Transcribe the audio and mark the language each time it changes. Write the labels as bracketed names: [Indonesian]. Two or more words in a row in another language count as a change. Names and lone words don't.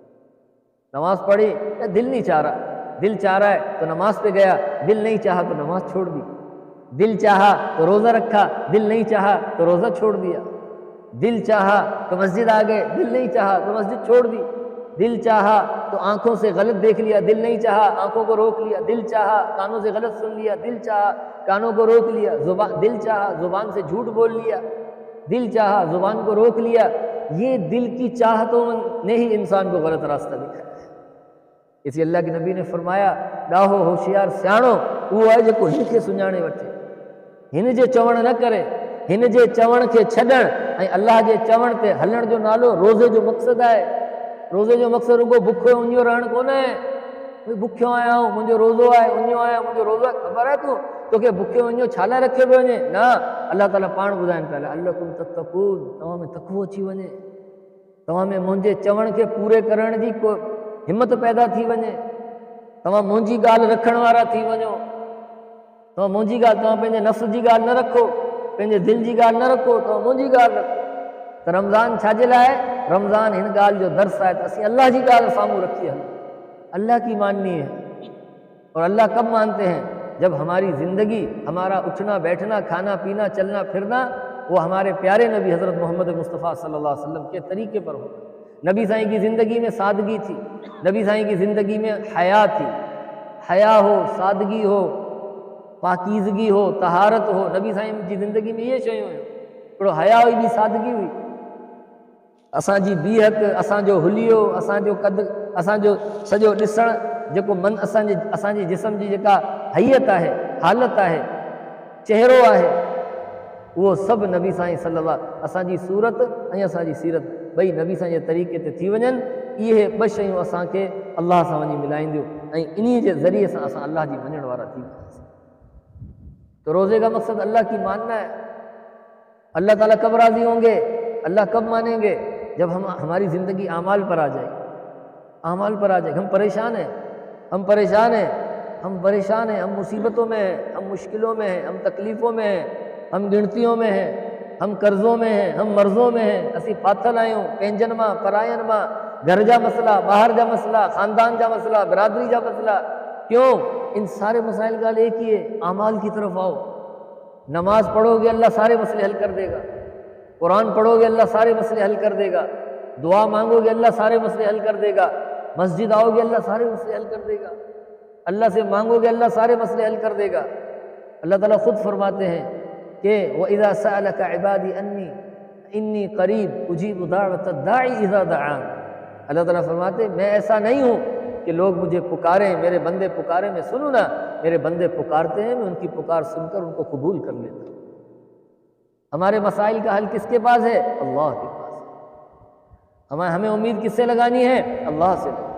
[Urdu] نماز پڑھی یا دل نہیں چاہ رہا، دل چاہ رہا ہے تو نماز پہ گیا، دل نہیں چاہا تو نماز چھوڑ دی، دل چاہا تو روزہ رکھا، دل نہیں چاہا تو روزہ چھوڑ دیا، دل چاہا تو مسجد آ گئے، دل نہیں چاہا تو مسجد چھوڑ دی، دل چاہا تو آنکھوں سے غلط دیکھ لیا، دل نہیں چاہا آنکھوں کو روک لیا، دل چاہا کانوں سے غلط سن لیا، دل چاہا کانوں کو روک لیا، دل چاہا زبان سے جھوٹ بول لیا، دل چاہا زبان کو روک لیا۔ یہ دل کی چاہتوں نے ہی انسان کو غلط راستہ دکھایا ہے۔ اس لیے اللہ کے نبی نے فرمایا [Sindhi] ڈاہو ہوشیار سیاणو وہ ہے جو ہن کے سنجانے وٹھے، ہن جے چوڻ نہ کرے، ہن جے چوڻ کے چھڏڻ ऐं اللہ जे चवण ते हलण जो नालो रोज़े जो मक़सदु आहे। रोज़े जो मक़सदु रुगो बुखियो उञियो रहणु कोन्हे, भई बुखियो आहियां मुंहिंजो रोज़ो आहे, उञियो आहियां मुंहिंजो रोज़ो आहे। ख़बर आहे तोखे बुखियो उञियो छा लाइ रखियो पियो वञे? न, अलाह ताला पाण ॿुधाइनि पिया [Arabic] لعلكم تتقون, [Sindhi] तव्हां में तक़वो अची वञे, तव्हां में मुंहिंजे चवण खे पूरे करण जी को हिमत पैदा थी वञे, तव्हां मुंहिंजी ॻाल्हि रखण वारा थी वञो। तव्हां मुंहिंजी ॻाल्हि, तव्हां पंहिंजे नफ़्स जी ॻाल्हि न रखो, पंहिंजे दिल जी ॻाल्हि न रखो, तव्हां मुंहिंजी ॻाल्हि रखो। त रमज़ान छाजे लाइ? रमज़ान हिन ॻाल्हि जो दर्स आहे त असीं अल्लाह जी ॻाल्हि साम्हूं रखी हलूं, [Urdu] اللہ کی ماننی ہے. اور اللہ کب مانتے ہیں؟ جب ہماری زندگی، ہمارا اٹھنا بیٹھنا، کھانا پینا، چلنا پھرنا وہ ہمارے پیارے نبی حضرت محمد مصطفیٰ [Arabic] صلى الله عليه وسلم [Urdu] کے طریقے پر ہو. نبی سائیں کی زندگی میں سادگی تھی، نبی سائیں کی زندگی میں حیا تھی، حیا ہو، سادگی ہو، پاکیزگی ہو، طہارت ہو, [Sindhi] नबी साईं जी ज़िंदगी में ये शयूं हुयूं। हिकिड़ो हया हुई, ॿी सादगी हुई। असांजी बीहक, असांजो हुलियो, असांजो कद, असांजो सॼो ॾिसण, जेको मन असांजे जिस्म जी जेका हैयत आहे, हालत आहे, चहिरो आहे, उहो सभु नबी साईं सल्लल्लाहु, असांजी सूरत ऐं असांजी सीरत ॿई नबी साईं जे तरीक़े ते थी वञनि। इहे ॿ शयूं असांखे अलाह सां वञी मिलाईंदियूं ऐं इन्हीअ जे ज़रिए सां असां अलाह जी मञण वारा थी वेंदासीं। [Urdu] تو روزے کا مقصد اللہ کی ماننا ہے. اللہ تعالیٰ کب راضی ہوں گے، اللہ کب مانیں گے? جب ہماری زندگی اعمال پر آ جائے، اعمال پر آ جائے. ہم پریشان ہیں، ہم پریشان ہیں، ہم پریشان ہیں، ہم مصیبتوں میں ہیں، ہم مشکلوں میں ہیں، ہم تکلیفوں میں ہیں، ہم گنتیوں میں ہیں، ہم قرضوں میں ہیں، ہم مرضوں میں ہیں. [Sindhi] असीं फाथल आहियूं पंहिंजनि मां, परायनि मां, घर जा मसला, ॿाहिर जा मसला, ख़ानदान जा मसला, बिरादरी जा मसला। क्यों? [Urdu] ان سارے مسائل کا ایک ہی ہے، اعمال کی طرف آؤ. نماز پڑھوگے اللہ سارے مسئلے حل کر دے گا، قرآن پڑھوگے اللہ سارے مسئلے حل کر دے گا، دعا مانگوگے اللہ سارے مسئلے حل کر دے گا، مسجد آؤگے اللہ سارے مسئلے حل کر دے گا، اللہ سے مانگوگے اللہ سارے مسئلے حل کر دے گا. اللہ تعالیٰ خود فرماتے ہیں کہ [Arabic] وَإِذَا سَأَلَكَ عِبَادِي إِنِّي قَرِيبٌ أُجِيبُ دَعْوَةَ الدَّاعِ إِذَا دَعَانِ۔ [Urdu] اللہ تعالیٰ فرماتے میں ایسا نہیں ہوں کہ لوگ مجھے پکاریں، میرے بندے پکاریں میں سنوں نا، میرے بندے پکارتے ہیں میں ان کی پکار سن کر ان کو قبول کر لیتا ہوں۔ ہمارے مسائل کا حل کس کے پاس ہے؟ اللہ کے پاس ہے۔ ہمیں امید کس سے لگانی ہے؟ اللہ سے لگانی۔